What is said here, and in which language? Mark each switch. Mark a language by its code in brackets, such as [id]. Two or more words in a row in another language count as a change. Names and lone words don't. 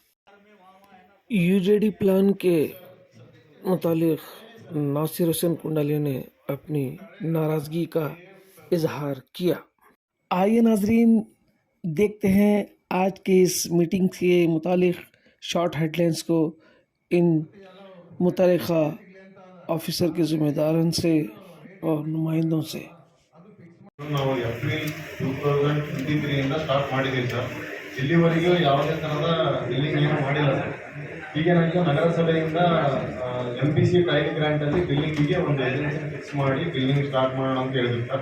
[ur] UJD پلان کے متعلق ناصر حسین کنڈالی نے اپنی ناراضگی کا اظہار کیا. آئیے ناظرین، دیکھتے ہیں آج کے اس میٹنگ کے متعلق [en] short headlines [ur] کو ان متعلقہ آفیسر کے ذمہ داروں سے اور نمائندوں سے. [kn] ನಾವು ಏಪ್ರಿಲ್ 2023 ಇಂದ ಸ್ಟಾರ್ಟ್ ಮಾಡಿದ್ದೀವಿ ಸರ್. ಇಲ್ಲಿವರೆಗೂ ಯಾವುದೇ ಥರದ ಬಿಲ್ಲಿಂಗ್ ಏನು ಮಾಡಿಲ್ಲ ಸರ್. ಈಗೇನಾಯಿತು, ನಗರಸಭೆಯಿಂದ MPC ಟೈಲ್ ಗ್ರಾಂಟಲ್ಲಿ ಬಿಲ್ಲಿಂಗಿಗೆ ಒಂದು [en] agency fix [kn] ಮಾಡಿ [en] billing start [kn] ಮಾಡೋಣ ಅಂತ ಹೇಳಿದ್ರು ಸರ್.